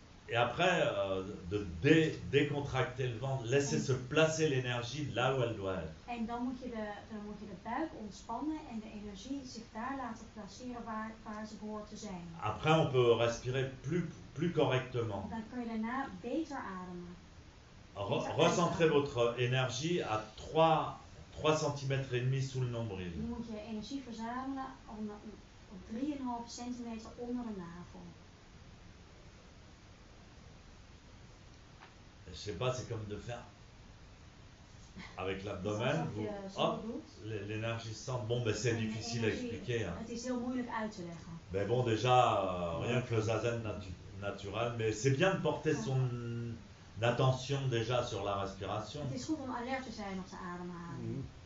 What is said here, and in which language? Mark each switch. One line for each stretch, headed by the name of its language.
French: Et après, de décontracter le ventre, laisser se placer l'énergie là où elle doit être.
Dutch: En dan moet je de buik ontspannen en de energie zich daar laten placeren waar ze behoort te zijn.
French: Après, on peut respirer plus correctement.
Dutch: Dan kun je daarna beter ademen.
French: Recentrez votre énergie à 3 cm et demi sous le nombril.
Dutch: Nu moet je energie verzamelen op 3,5 centimeter onder de navel.
French: Je sais pas, c'est comme de faire avec l'abdomen, hop, l'énergie sort. Bon, ben c'est difficile à expliquer. Hein.
Dutch: Het is heel moeilijk uit te leggen.
French: Mais bon, déjà, rien que le zazen naturel, mais c'est bien de porter son attention déjà sur la respiration.
Dutch: Het is goed om alert te zijn op de ademhaling.